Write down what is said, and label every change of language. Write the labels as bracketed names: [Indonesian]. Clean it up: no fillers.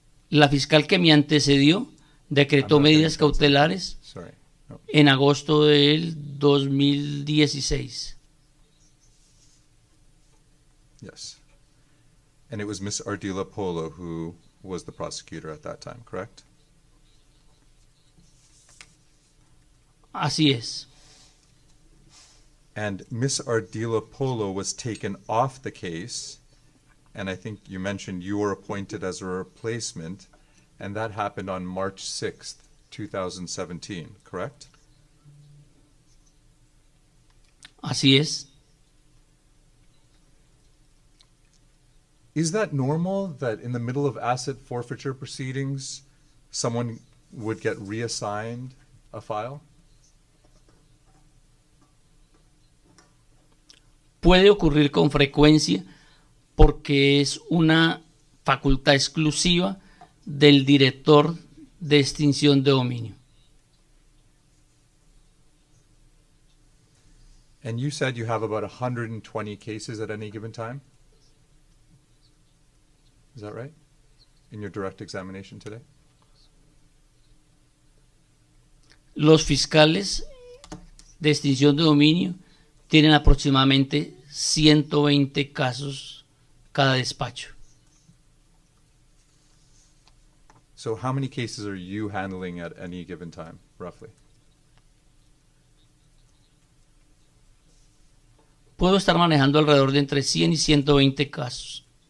[Spanish] La fiscal que me antecedió decretó medidas cautelares en agosto del 2016. [English] Yes. And it was Miss Ardila Polo who was the prosecutor at that time, correct? [Spanish] Así es. [English] And Miss Ardila Polo was taken off the case, and I think you mentioned you were appointed as a replacement, and that happened on March 6th, 2017, correct? [Spanish] Así es. [English] Is that normal that in the middle of asset forfeiture proceedings, someone would get reassigned a file? [Spanish] Puede ocurrir con frecuencia porque es una facultad exclusiva del director de extinción de dominio. [English] And you said you have about 120 cases at any given time? Is that right? In your direct examination today? [Spanish] Los fiscales de extinción de dominio tienen aproximadamente 120 casos cada despacho. [English] So how many cases are you handling at any given time, roughly? [Spanish] Puedo estar manejando alrededor de entre 100 y 120 casos.